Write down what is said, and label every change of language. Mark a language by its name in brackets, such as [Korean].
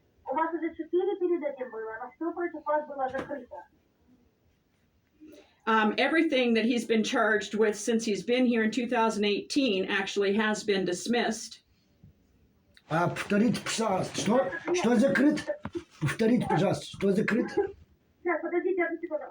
[Russian] У вас уже 4 перед этим было, но все против вас было закрыто. [English] Everything that he's been charged with since he's been here in 2018 actually has been dismissed. [Russian] Повторите, пожалуйста, что закрыто? Повторите, пожалуйста, что закрыто? [English] Yes, [Russian] подождите одну секунду.